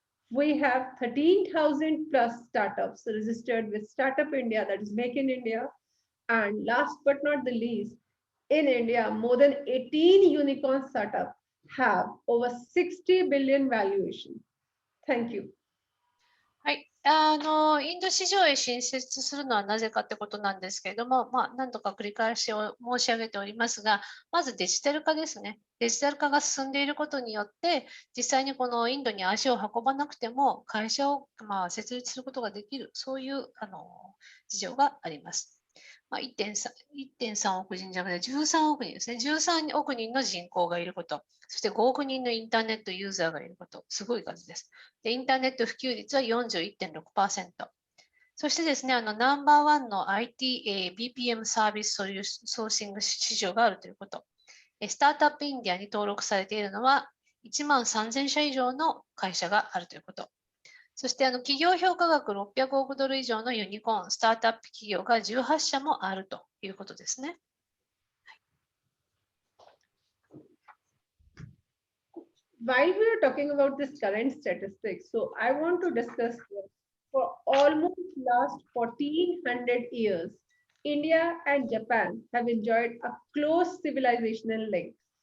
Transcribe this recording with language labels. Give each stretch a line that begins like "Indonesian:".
English: We have 13,000 plus startups registered with Startup India, that is Make in India. And last but not the least, in India, more than 18 unicorn startups have over 60 billion valuation. Thank you.
Japanese: はい。インド市場へ進出するのはなぜかってことなんですけれども、何度か繰り返しを申し上げておりますが、まずデジタル化ですね。デジタル化が進んでいることによって、実際にこのインドに足を運ばなくても会社を設立することができる、そういう事情があります。 1.3 億人じゃなくて13億人ですね。 13億人の人口がいること。そして5億人のインターネットユーザーがいること。すごい数です。で、インターネット普及率は 41.6%。そしてですね、ナンバーワンの IT、BPM サービスソーシング市場があるということ。スタートアップインディアに登録されているのは1万3000社以上の会社があるということ。そして企業評価額600億ドル以上のユニコーン、スタートアップ企業が18社もあるということですね。
English: While we are talking about this current statistics, so I want to discuss for almost last 1400 years, India and Japan have enjoyed a close civilizational link.